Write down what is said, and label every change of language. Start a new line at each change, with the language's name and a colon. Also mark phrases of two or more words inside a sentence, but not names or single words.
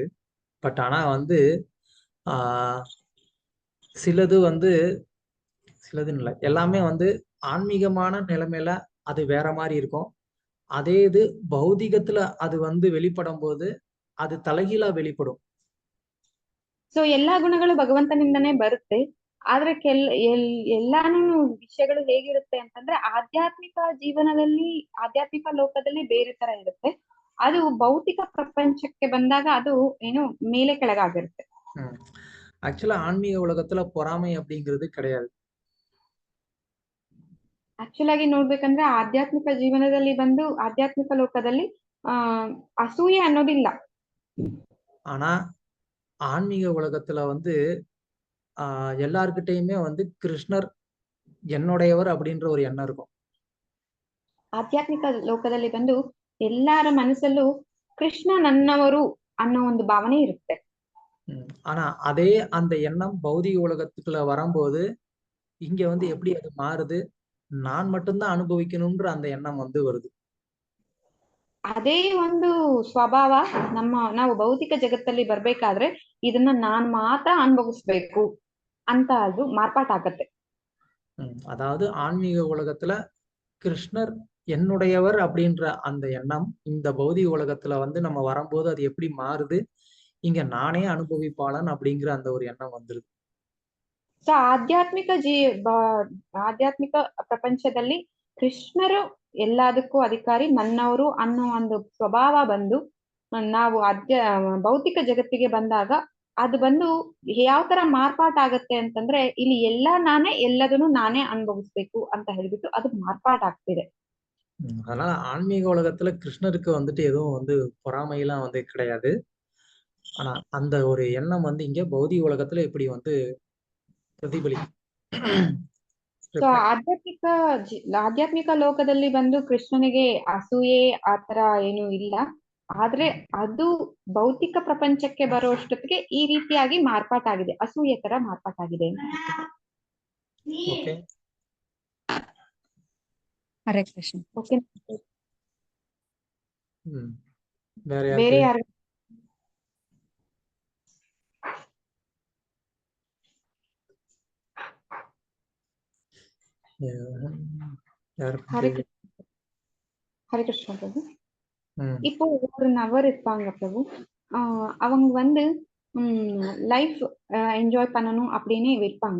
Tamil: பட் ஆனா வந்து சிலதுன்னு இல்லை, எல்லாமே வந்து ஆன்மீகமான நிலைமையில அது வேற மாதிரி இருக்கும். அதே இது பௌதிகத்துல அது வந்து வெளிப்படும் போது அது தலைகீழா வெளிப்படும்.
Kannada: ಸೊ ಎಲ್ಲಾ ಗುಣಗಳು ಭಗವಂತನಿಂದನೇ ಬರುತ್ತೆ. ಆದ್ರೆ ಎಲ್ಲಾನು ವಿಷಯಗಳು ಹೇಗಿರುತ್ತೆ ಅಂತಂದ್ರೆ ಆಧ್ಯಾತ್ಮಿಕ ಜೀವನದಲ್ಲಿ, ಆಧ್ಯಾತ್ಮಿಕ ಲೋಕದಲ್ಲಿ ಬೇರೆ ತರ ಇರುತ್ತೆ. ಅದು ಭೌತಿಕ ಪ್ರಪಂಚಕ್ಕೆ ಬಂದಾಗ ಅದು ಏನು ಮೇಲೆ ಕೆಳಗಾಗಿರುತ್ತೆ.
Tamil: ஆக்சுவலா ஆன்மீக உலகத்துல பொறாமை அப்படிங்கிறது கிடையாது.
Kannada: ಆಕ್ಚುಲ್ ಆಗಿ ನೋಡ್ಬೇಕಂದ್ರೆ ಆಧ್ಯಾತ್ಮಿಕ ಜೀವನದಲ್ಲಿ ಬಂದು ಆಧ್ಯಾತ್ಮಿಕ ಲೋಕದಲ್ಲಿ ಅಸೂಯೆ ಅನ್ನೋದಿಲ್ಲ.
Tamil: ஆனா ஆன்மீக உலகத்துல வந்து எல்லார்கிட்டயுமே வந்து கிருஷ்ணர் என்னுடையவர் அப்படின்ற ஒரு எண்ணம் இருக்கும்.
Kannada: ಆಧ್ಯಾತ್ಮಿಕ ಲೋಕದಲ್ಲಿ ಬಂದು ಎಲ್ಲಾರ ಮನಸ್ಸಲ್ಲೂ ಕೃಷ್ಣ ನನ್ನವರು ಅನ್ನೋ ಒಂದು ಭಾವನೆ ಇರುತ್ತೆ.
Tamil: ஆனா அதே அந்த எண்ணம் பௌதிக உலகத்துக்குள்ள வரும்போது இங்க வந்து எப்படி அது மாறுது? நான் மட்டும்தான் அனுபவிக்கணும்ன்ற அந்த எண்ணம் வந்து வருது.
Kannada: ಅದೇ ಒಂದು ಸ್ವಭಾವ ನಾವು ಭೌತಿಕ ಜಗತ್ತಲ್ಲಿ ಬರ್ಬೇಕಾದ್ರೆ ಇದನ್ನ ನಾನ್ ಮಾತ್ರ ಅನುಭವಿಸ್ಬೇಕು ಅಂತ ಅದು ಮಾರ್ಪಾಟಾಗತ್ತೆ.
Tamil: அதாவது ஆன்மீக உலகத்துல கிருஷ்ணர் என்னுடையவர் அப்படின்ற அந்த எண்ணம் இந்த பௌதிக உலகத்துல வந்து நம்ம வரும்போது அது எப்படி மாறுது? இங்க நானே அனுபவிப்பாளன் அப்படிங்கிற அந்த ஒரு எண்ணம் வந்துருது.
Kannada: ಸೊ ಆಧ್ಯಾತ್ಮಿಕ ಪ್ರಪಂಚದಲ್ಲಿ ಕೃಷ್ಣರು ಎಲ್ಲದಕ್ಕೂ ಅಧಿಕಾರಿ, ನನ್ನವರು ಅನ್ನೋ ಒಂದು ಸ್ವಭಾವ ಬಂದು ನಾವು ಭೌತಿಕ ಜಗತ್ತಿಗೆ ಬಂದಾಗ ಅದು ಬಂದು ಯಾವ ತರ ಮಾರ್ಪಾಟಾಗತ್ತೆ ಅಂತಂದ್ರೆ ಇಲ್ಲಿ ನಾನೇ ಎಲ್ಲದನ್ನು ನಾನೇ ಅನುಭವಿಸ್ಬೇಕು ಅಂತ ಹೇಳ್ಬಿಟ್ಟು ಅದು ಮಾರ್ಪಾಟಾಗ್ತಿದೆ.
Tamil: அதனால ஆன்மீக உலகத்துல கிருஷ்ணருக்கு வந்துட்டு எதுவும் வந்து பொறாமையெல்லாம் வந்து கிடையாது. ஆனா அந்த ஒரு எண்ணம் வந்து இங்க பௌதிக உலகத்துல இப்படி வந்து ಪ್ರತಿಫಲಿಸುತ್ತೆ.
Kannada: ಸೊ ಆಧ್ಯಾತ್ಮಿಕ ಲೋಕದಲ್ಲಿ ಬಂದು ಕೃಷ್ಣನಿಗೆ ಅಸೂಯೆ ಆತರ ಏನು ಇಲ್ಲ. ಆದ್ರೆ ಅದು ಭೌತಿಕ ಪ್ರಪಂಚಕ್ಕೆ ಬರುವಷ್ಟೊತ್ತಿಗೆ ಈ ರೀತಿಯಾಗಿ ಮಾರ್ಪಾಟಾಗಿದೆ, ಅಸೂಯೆ ತರ ಮಾರ್ಪಾಟಾಗಿದೆ. ಹರೇ ಕೃಷ್ಣ. ಓಕೆ, ಬೇರೆ ಯಾರು?
Tamil: ஹரிகிருஷ்ணா பிரபு. இப்போ ஒரு நபர் இருப்பாங்க பிரபு, அவங்க வந்து
English: life enjoy
Tamil: பண்ணணும் அப்படின்னு இருப்பாங்க.